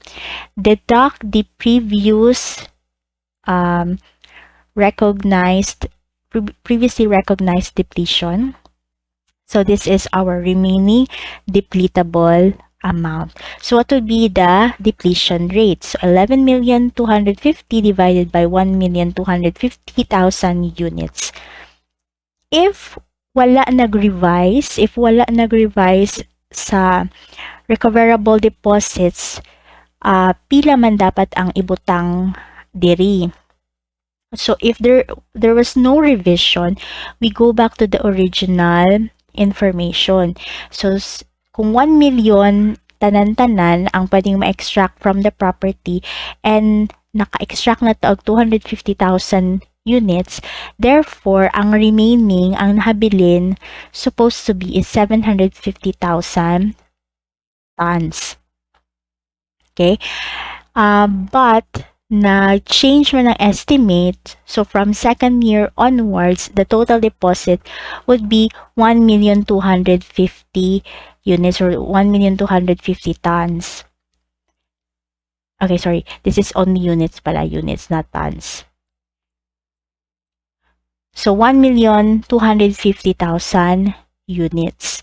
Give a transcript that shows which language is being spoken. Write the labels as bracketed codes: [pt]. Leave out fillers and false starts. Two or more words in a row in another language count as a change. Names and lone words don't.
[en] Deduct the previously recognized depletion. So this is our remaining depletable amount. So what would be the depletion rate? So 11,250,000 divided by 1,250,000 units. [ceb] If wala nag-revise sa [en] recoverable deposits, [ceb] pila man dapat ang ibutang diri. [en] So if there was no revision, we go back to the original information. [ceb] So kung 1 million tanan-tanan ang pwedeng ma-extract [en] from the property [ceb] and naka-extract na to og 250,000 units, therefore ang remaining, ang nahabilin, [en] supposed to be is 750,000 tons. Okay? But na-change mo ng estimate. So from second year onwards, the total deposit would be 1,250,000 units or 1,250,000 tons. Okay, sorry. This is only units pala. Units, not tons. So 1,250,000 units.